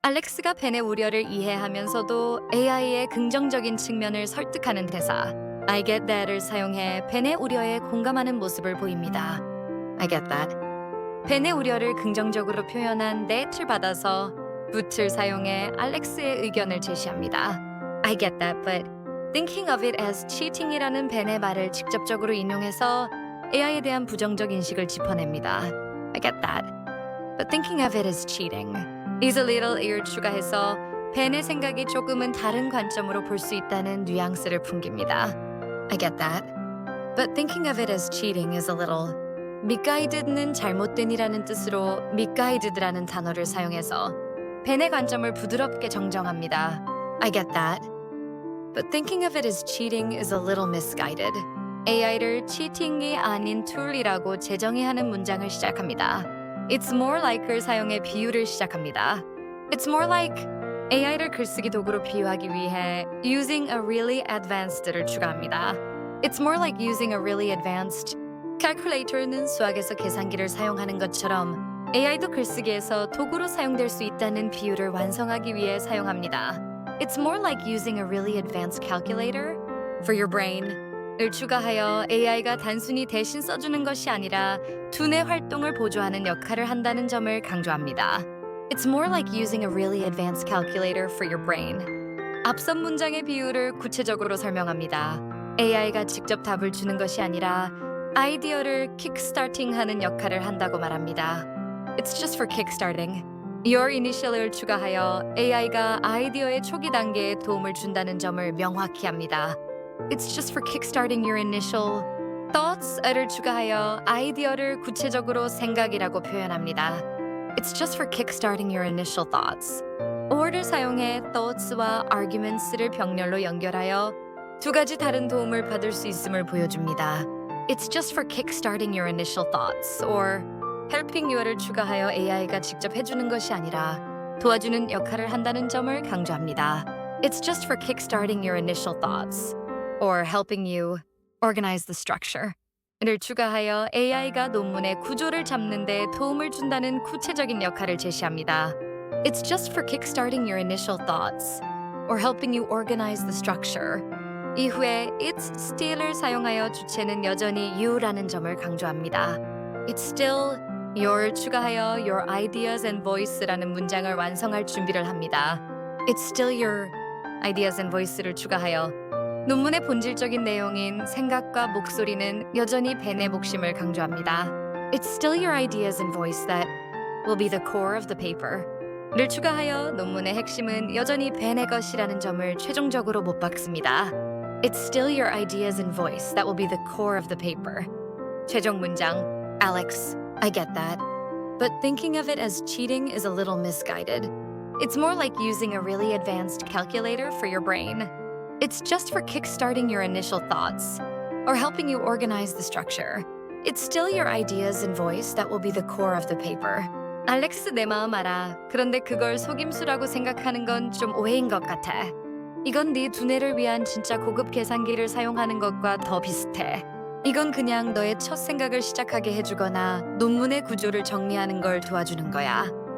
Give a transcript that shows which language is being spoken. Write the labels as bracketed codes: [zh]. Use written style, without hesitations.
[ko] 알렉스가 벤의 우려를 이해하면서도 AI의 긍정적인 측면을 설득하는 대사 I get that을 사용해 벤의 우려에 공감하는 모습을 보입니다. [en] I get that. [ko] 벤의 우려를 긍정적으로 표현한 that을 받아서 but를 사용해 알렉스의 의견을 제시합니다. [en] I get that, but thinking of it as cheating [ko] 이라는 벤의 말을 직접적으로 인용해서 AI에 대한 부정적 인식을 짚어냅니다. [en] I get that, but thinking of it as cheating is a little [ko] 을 추가해서 벤의 생각이 조금은 다른 관점으로 볼 수 있다는 뉘앙스를 풍깁니다. [en] I get that, but thinking of it as cheating is a little. [ko] misguided는 잘못된이라는 뜻으로 misguided라는 단어를 사용해서 벤의 관점을 부드럽게 정정합니다. [en] I get that, but thinking of it as cheating is a little misguided. [ko] AI를 cheating이 아닌 툴이라고 재정의하는 문장을 시작합니다. It's more like을 사용해 비유를 시작합니다. [en] It's more like [ko] AI를 글쓰기 도구로 비유하기 위해 [en] using a really advanced [ko] 를 추가합니다. [en] It's more like using a really advanced. [ko] calculator는 수학에서 계산기를 사용하는 것처럼 AI도 글쓰기에서 도구로 사용될 수 있다는 비유를 완성하기 위해 사용합니다. [en] It's more like using a really advanced calculator for your brain [ko] 을 추가하여 AI가 단순히 대신 써주는 것이 아니라 두뇌 활동을 보조하는 역할을 한다는 점을 강조합니다. [en] It's more like using a really advanced calculator for your brain. [ko] 앞선 문장의 비유를 구체적으로 설명합니다. AI가 직접 답을 주는 것이 아니라 아이디어를 킥스타팅하는 역할을 한다고 말합니다. [en] It's just for kickstarting. [ko] Your initial을 추가하여 AI가 아이디어의 초기 단계에 도움을 준다는 점을 명확히 합니다. [en] It's just for kickstarting your initial thoughts [ko] 를 추가하여 아이디어를 구체적으로 생각이라고 표현합니다. [en] It's just for kickstarting your initial thoughts. or를 사용해 thoughts와 arguments를 병렬로 연결하여 두 가지 다른 도움을 받을 수 있음을 보여줍니다. It's just for kickstarting your initial thoughts or helping you [ko] 를 추가하여 AI가 직접 해주는 것이 아니라 도와주는 역할을 한다는 점을 강조합니다. [en] It's just for kickstarting your initial thoughts or helping you organize the structure. [ko] 를 추가하여 AI가 논문의 구조를 잡는 데 도움을 준다는 구체적인 역할을 제시합니다. [en] It's just for kickstarting your initial thoughts or helping you organize the structure. [ko] 이후에 it's still을 사용하여 주체는 여전히 you라는 점을 강조합니다. [en] It's still your [ko] 추가하여 [en] your ideas and voice [ko] 라는 문장을 완성할 준비를 합니다. [en] It's still your ideas and voice [ko] 를 추가하여 논문의 본질적인 내용인 생각과 목소리는 여전히 벤의 목심을 강조합니다. [en] It's still your ideas and voice that will be the core of the paper. [ko] 를 추가하여 논문의 핵심은 여전히 벤의 것이라는 점을 최종적으로 못 박습니다. [en] It's still your ideas and voice that will be the core of the paper. [ko] 최종 문장 [en] Alex, I get that. But thinking of it as cheating is a little misguided. It's more like using a really advanced calculator for your brain. It's just for kickstarting your initial thoughts or helping you organize the structure. It's still your ideas and voice that will be the core of the paper. [ko] 알렉스 내 마음 알아. 그런데 그걸 속임수라고 생각하는 건 좀 오해인 것 같아. 이건 네 두뇌를 위한 진짜 고급 계산기를 사용하는 것과 더 비슷해. 이건 그냥 너의 첫 생각을 시작하게 해주거나 논문의 구조를 정리하는 걸 도와주는 거야.